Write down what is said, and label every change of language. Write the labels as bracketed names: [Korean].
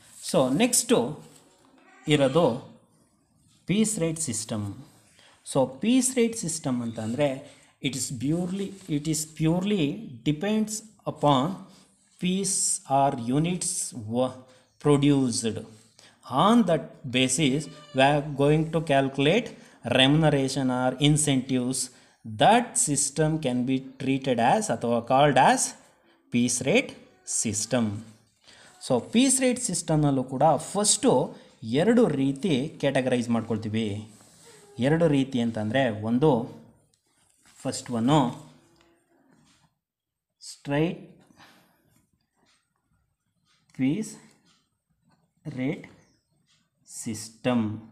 [Kannada] So next ಇರೋದು piece rate system. [English] So piece rate system ಅಂತಂದರೆ it is purely depends upon piece or units produced. On that basis we are going to calculate remuneration or incentives. That system can be treated as ಅಥವಾ called as piece rate system. [Kannada] So piece rate ಸಿಸ್ಟಮ್ನಲ್ಲೂ ಕೂಡ first ಎರಡು ರೀತಿ categorise ಮಾಡ್ಕೊಳ್ತೀವಿ. ಎರಡು ರೀತಿ ಅಂತಂದರೆ ಒಂದು first one straight piece rate system.